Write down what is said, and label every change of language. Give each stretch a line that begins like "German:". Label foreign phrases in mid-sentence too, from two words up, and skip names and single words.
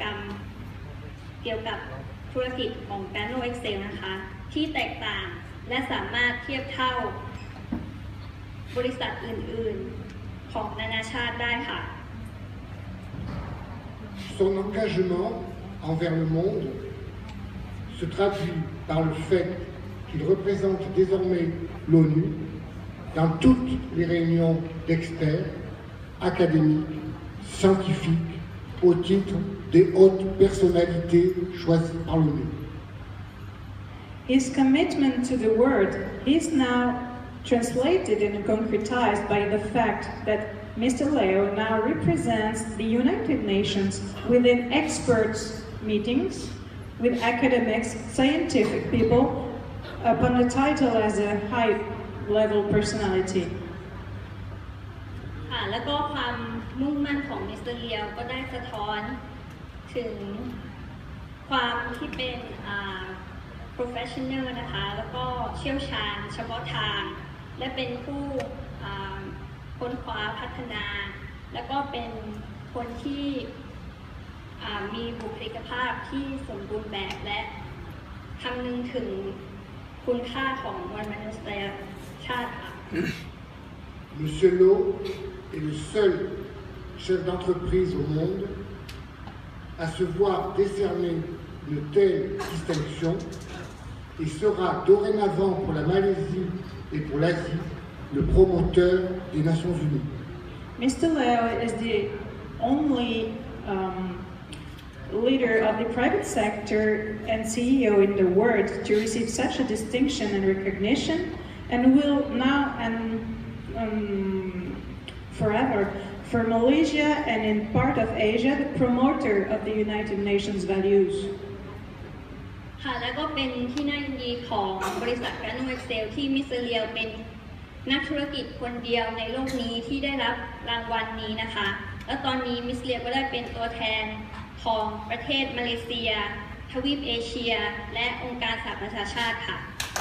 Thai: รมเกี่ยวกับธุรกิจของ Nano Excel นะคะที่แตกต่างและสามารถเทียบเท่าบริษัทอื่นๆของนานาชาติได้ค่ะ
French: Son engagement envers le monde se traduit par le fait qu'il représente désormais l'ONU dans toutes les réunions d'experts académiques, scientifiques, au titre des hautes personnalités choisies par l'ONU.
English: His commitment to the world is now translated and concretized by the fact that Mr. Leo now represents the United Nations within experts meetings with academics, scientific people, upon the title as a high-level personality.
Thai: แล้วก็ความมุ่งมั่นของมิสเตอร์เลียวก็ได้สะท้อนถึงความที่เป็น professional นะคะแล้วก็เชี่ยวชาญเฉพาะทางและเป็นผู้ค้นคว้าพัฒนาแล้วก็เป็นคนที่มีบุคลิกภาพที่สมบูรณ์แบบและคำนึงถึงคุณค่าของมวลมนุษยชาติค่ะ
French: Monsieur Lo est le seul chef d'entreprise au monde à se voir décerner une telle distinction et sera dorénavant pour la Malaisie et pour l'Asie le promoteur des Nations Unies.
English: Mr. Leo is the only leader of the private sector and CEO in the world to receive such a distinction and recognition, and will now and forever for Malaysia and in part of Asia the promoter of the United Nations values.
Thai: ค่ะและก็เป็นที่น่ายินดีของบริษัท Nano Excel ที่มิสเตอร์เลียวเป็นนักธุรกิจคนเดียวในโลกนี้ที่ได้รับรางวัลนี้นะคะและตอนนี้มิสเตอร์เลียวก็ได้เป็นตัวแทนของประเทศมาเลเซียทวีปเอเชียและองค์การสหประชาชาติค่ะ